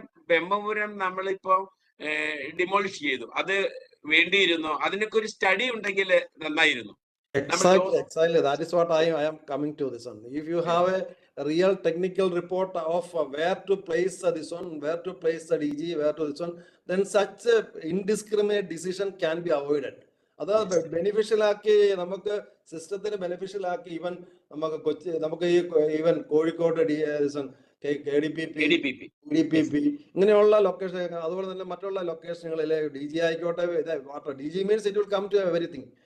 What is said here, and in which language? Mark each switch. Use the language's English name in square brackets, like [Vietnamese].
[Malayalam] ബ്രഹ്മപുരം നമ്മളിപ്പോ ഡിമോളിഷ് ചെയ്തു. അത് വേണ്ടിയിരുന്നോ? അതിനൊക്കെ ഒരു സ്റ്റഡി ഉണ്ടെങ്കിൽ നന്നായിരുന്നു. [English] Exactly. That is what I am coming to this one. If you have a real technical report of where to place this one, where to place the DG, where to this one, then such a indiscriminate decision can be avoided. [Malayalam] അത് beneficial ആക്കി നമുക്ക് സിസ്റ്റത്തിന് beneficial ആക്കി നമുക്ക് even Kozhikode KDPP ഇങ്ങനെയുള്ള location, അതുപോലെ തന്നെ മറ്റുള്ള ലൊക്കേഷനുകളിലെ DG ആയിക്കോട്ടെ, [English] DG means it will come to everything.